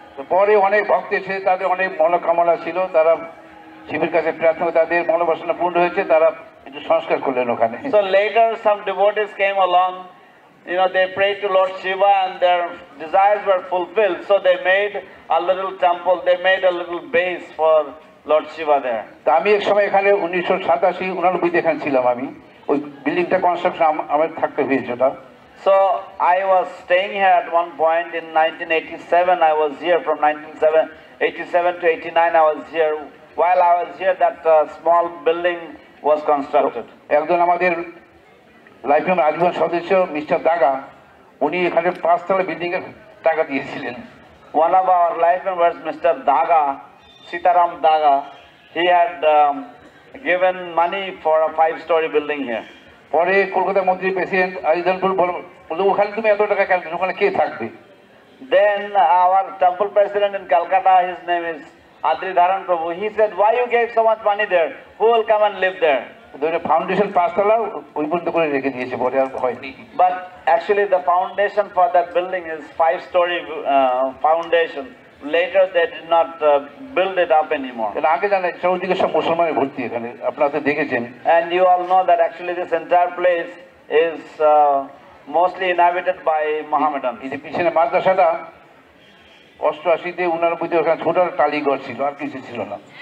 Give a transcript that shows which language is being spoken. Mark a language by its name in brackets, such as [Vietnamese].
[Bangla] তো পরে অনেক ভক্ত এসে তাদের অনেক মনোকামনা ছিল, তারা শিবের কাছে প্রার্থনা, তাদের মনোবাসনা পূর্ণ হয়েছে, তারা একটু সংস্কার করলেন ওখানে। [English] So later some devotees came along, you know, they prayed to Lord Shiva and their desires were fulfilled, so they made a little temple, they made a little base for Lord Shiva there. [Bangla] তা আমি এক সময় এখানে 1987-89 এখানে ছিলাম, আমি ওই বিল্ডিংটা কনস্ট্রাকশন আমার থাকতে হয়েছে ওটা। [English] So I was staying here at one point in 1987. I was here from 1987 to 89. I was here. While I was here, that small building was constructed. [Bangla] একজন আমাদের লাইফ টাইম আজীবন সদস্য মিস্টার দাগা, উনি এখানে 5 তলা বিল্ডিং এর টাকা দিয়েছিলেন। [English] One of our life members, Mr. Daga, Sitaram Daga, he had given money for a 5-story building here. [Bangla] পরে কলকাতা মন্ত্রী প্রেসিডেন্ট আরিজানপুর বলল ওখানে তুমি এত টাকা কেন, ওখানে কে থাকবে? [English] Then our temple president in Calcutta, his name is Adridharan Prabhu, he said, why you gave so much money there? Who will come and live there? [Bangla] Foundation 5 তলা ওই পর্যন্ত করে রেখে দিয়েছে, পরে আর হয়নি। [English] But actually the foundation for that building is 5-story foundation. Later they did not build it up anymore. [Bangla] আগে জানেন চৌদিকে সব মুসলমানের ভর্তি এখানে, আপনারা তো দেখেছেন। [English] And you all know that actually this entire place is mostly inhabited by Mohammedans. [Bangla] এই যে পিছনে মাদ্রাসাটা 88-তে 89-তে ওখানে ছোট টালিঘর ছিল, আর কিছু ছিল না।